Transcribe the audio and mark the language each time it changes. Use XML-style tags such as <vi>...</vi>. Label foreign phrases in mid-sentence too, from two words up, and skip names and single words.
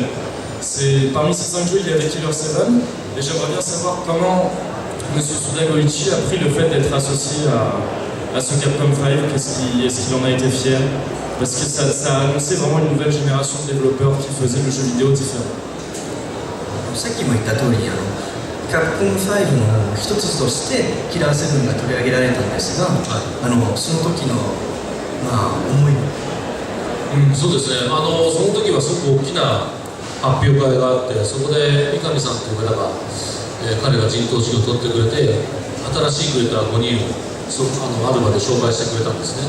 <fr>Parmi ces 5 jeux, il y avait Killer 7, et j'aimerais bien savoir comment M. Suda Goichi a pris le fait d'être associé à ce Capcom 5. Est-ce qu'il en a été fier? Parce que ça a annoncé vraiment une nouvelle génération de développeurs qui faisaient le jeu vidéo différent.</fr> <ja>さっきも言った通り、カプコン5の一つとしてキラー7が取り上げられたんですが、その時の、思い。そうですね。その時はすごく大きな発表会があって、そこで三上さんという方が、彼が陣頭指揮を取ってくれて、新しいクリエイター5人をアルバで紹介してくれたんですね。</ja>